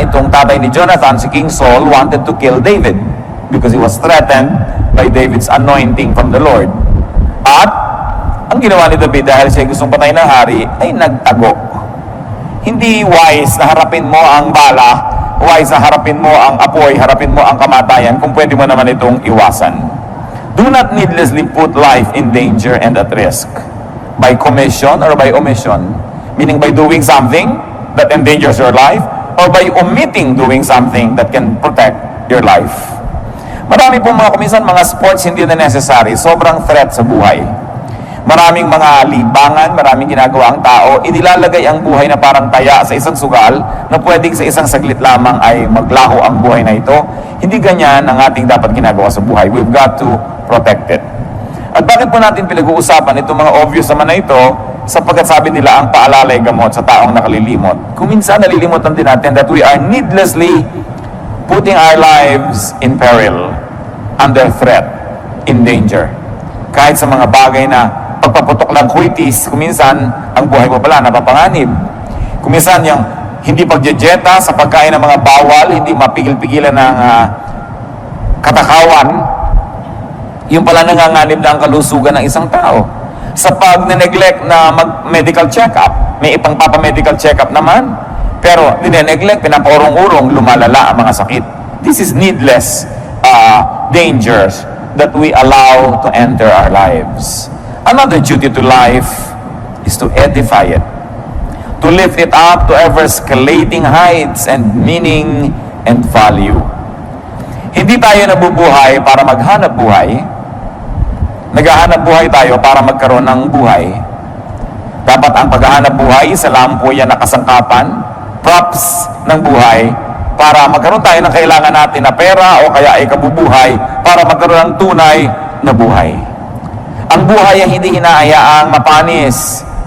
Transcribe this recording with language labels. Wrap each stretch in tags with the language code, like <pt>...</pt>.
<tl>Itong tatay ni Jonathan,</tl> <en>si King Saul, wanted to kill David because he was threatened by David's anointing from the Lord.</en> <tl>At ang ginawa ni David dahil siya gustong patayin ng hari ay nagtago. Hindi wise na harapin mo ang bala, wise na harapin mo ang apoy, harapin mo ang kamatayan kung pwede mo naman itong iwasan.</tl> <en>Do not needlessly put life in danger and at risk by commission or by omission, meaning by doing something that endangers your life or by omitting doing something that can protect your life.</en> <tl>Marami pong mga kuminsan, mga sports hindi na necessary, sobrang threat sa buhay. Maraming mga libangan, maraming ginagawa ang tao, inilalagay ang buhay na parang taya sa isang sugal na pwedeng sa isang saglit lamang ay maglaho ang buhay na ito. Hindi ganyan ang ating dapat ginagawa sa buhay.</tl> <en>We've got to protect it.</en> <tl>At bakit po natin pinag-uusapan itong mga obvious naman na ito? Sapagkat sabi nila ang paalala ay gamot sa taong nakalilimot. Kung minsan nalilimutan din natin</tl> <en>that we are needlessly putting our lives in peril, under threat, in danger.</en> <tl>Kahit sa mga bagay na pagpaputok ng kuitis, kuminsan ang buhay mo pala napapanganib. Kuminsan yung hindi pagjejeta sa pagkain ng mga bawal, hindi mapigil-pigilan ng katakawan, yung pala nanganganib na ang kalusugan ng isang tao. Sa pag-neglect na mag-medical check-up, may ipang papa-medical check-up naman, pero dineneglect, pinapaurong-urong, lumalala ang mga sakit.</tl> <en>This is needless dangers that we allow to enter our lives. Another duty to life is to edify it, to lift it up to ever-escalating heights and meaning and value.</en> <tl>Hindi tayo nabubuhay para maghanap buhay. Naghahanap buhay tayo para magkaroon ng buhay. Dapat ang paghahanap buhay, isa lang po yan nakasangkapan, props ng buhay, para magkaroon tayo ng kailangan natin na pera o kaya ay kabubuhay para magkaroon ng tunay na buhay. Ang buhay ay hindi hinahayaang mapanis.</tl>